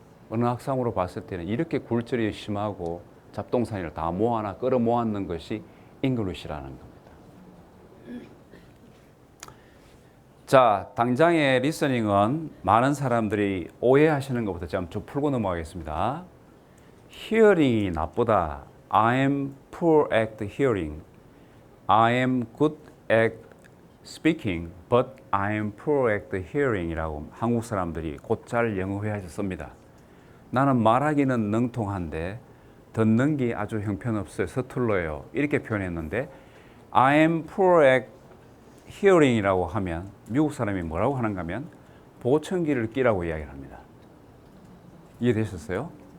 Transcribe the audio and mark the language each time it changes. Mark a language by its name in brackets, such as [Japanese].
[Korean] 언어학상으로 봤을 때는 이렇게 굴절이 심하고 잡동사니를 다 모아나 끌어모았는 것이 잉글리시라는 겁니다. 자, 당장의 리스닝은 많은 사람들이 오해하시는 것부터 좀 풀고 넘어가겠습니다. hearing이 나쁘다. [English] I am poor at hearing. I am good at speaking, but I am poor at hearing [Korean] 이라고 한국 사람들이 곧잘 영어회화에서 씁니다. 나는 말하기는 능통한데 듣는 게 아주 형편없어요. 서툴러요. 이렇게 표현했는데 [English] I am poor at hearing [Korean] 이라고 하면 미국 사람이 뭐라고 하는가 하면 보청기를 끼라고 이야기를 합니다. 이해되셨어요?